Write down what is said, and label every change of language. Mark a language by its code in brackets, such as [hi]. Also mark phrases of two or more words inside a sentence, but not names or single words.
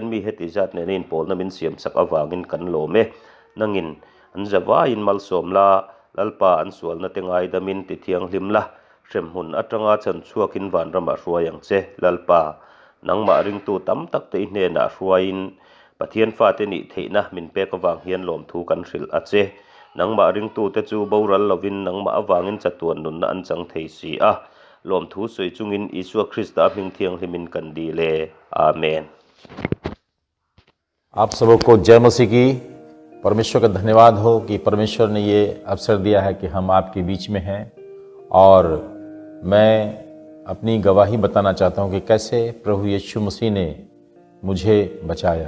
[lus] mi heti zat ne in pol na min siam sak awangin kan lome nangin an jawa in mal somla lalpa an sual na tengai damin ti thiang hlimla rem hun atanga chan chuakin van rama ruayang che lalpa nangma ring tu tam tak te hne na ruain pathian fa te ni theina min pe ka wang hian lom thu kan hril a che nangma ring tu te chu boral lovin nangma awangin chatuan nun na an chang thei si a lom thu soi chungin Isua Krista ming thiang hlimin kan di le amen। [hi] आप सबको जय मसीह की। परमेश्वर का धन्यवाद हो कि परमेश्वर ने ये अवसर दिया है कि हम आपके बीच में हैं और मैं अपनी गवाही बताना चाहता हूँ कि कैसे प्रभु यीशु मसीह ने मुझे बचाया।